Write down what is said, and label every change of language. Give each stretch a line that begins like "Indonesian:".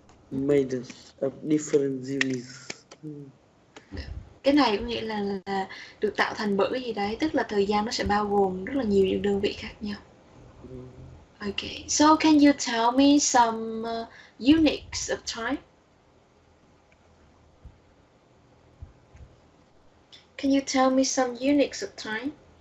English: Made of different units.
Vietnamese: Cái này có nghĩa là được tạo thành bởi cái gì đấy, tức là thời gian nó sẽ bao gồm rất là nhiều những đơn vị khác nhau.
English: Okay, so can you tell me some units of time? Can you tell me some units of time?